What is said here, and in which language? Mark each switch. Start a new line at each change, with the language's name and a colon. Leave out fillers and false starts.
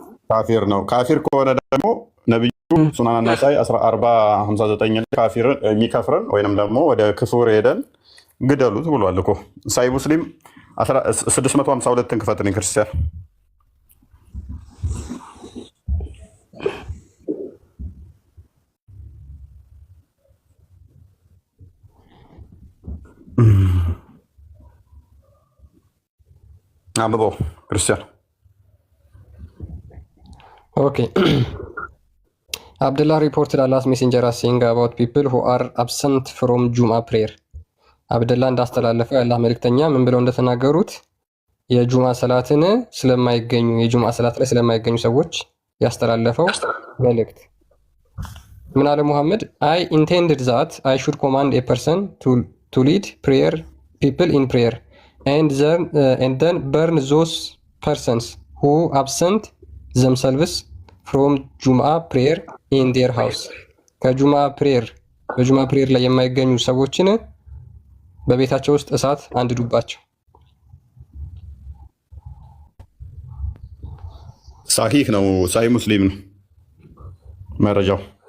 Amharic: ካፊር ነው። ካፊር ከሆነ ደግሞ ነቢዩ ሱናን ነሳኢ 4059 ካፊርን የሚከፍርን ወይንም ደግሞ ወደ ክፍር ሄደን ግደሉት ብሏል እኮ። ሳይ ሙስሊም 652ን ክፈትን ክርስቲያን አንብበው ክርስቲያን።
English: Okay. Abdullah reported Allah's messenger as saying about people who are absent from Jum'ah prayer.
Amharic: አብደላ እንዳስተላለፈው የአላህ መልእክተኛ ምን ብለው እንደተናገሩት የጁምዓ ሰላትን ስለማይገኙ የጁምዓ ሰላት ላይ ስለማይገኙ ሰዎች ያስተላለፈው መልእክት ምን አለ ሙሐመድ?
English: I intended that I should command a person to lead prayer people in prayer and then burn those persons who absent themselves from Jum'ah prayer in their house.
Amharic: ከጁምዓ ፕሬየር ላይ የማይገኙ ሰዎችን በቤታቸው ውስጥ እሳት አንድዱባቸው። ሳሂህ ነው። ሳሂህ ሙስሊም ነው መረጃው።